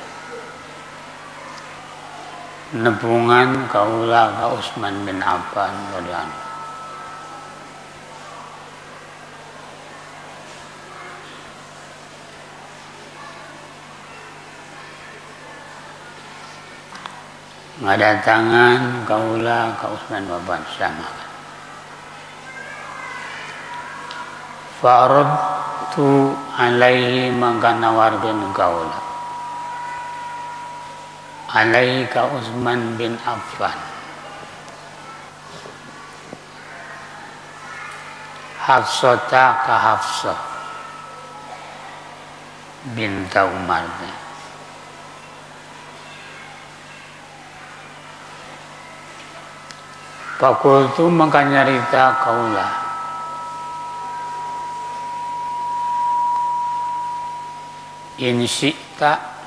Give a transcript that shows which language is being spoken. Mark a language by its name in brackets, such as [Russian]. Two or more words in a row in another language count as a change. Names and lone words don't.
[Sundanese] nepungan kaula ka Utsman bin Affan [Arabic] رضي الله عنه [Sundanese] ngadatangan kaula ka Utsman bin Affan sama [Arabic] فعرضت عليه [Sundanese] mangka nawarkeun kaula alaihi ka Utsman bin Affan Hafsata ka Hafsah [Arabic] بنت عمر فقلت [Sundanese] maka nyarita kaula [Arabic] إن شئت